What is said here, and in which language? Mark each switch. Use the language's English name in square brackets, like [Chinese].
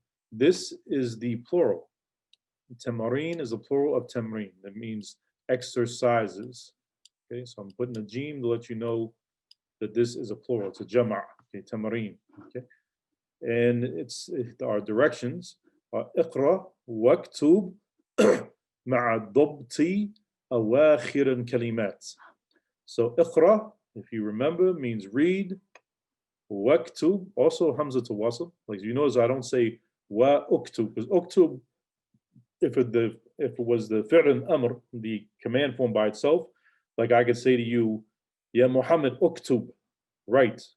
[English] This is the plural. Tamarin is the plural of tamrin. That means exercises. Okay, so I'm putting a jim to let you know that this is a plural. It's a jama'. Okay, tamarin. Okay, and it's our directions. [Arabic] Iqra waktub مع ضبط أواخر الكلمات. [English] So اقرأ, if you remember, means read. واكتب, also hamza to wasl. Like you notice I don't say wa uktub, because uktub, if it was the fi'l amr, the command form by itself, like I could say to you, [Arabic] Ya Muhammad uktub, [English] write.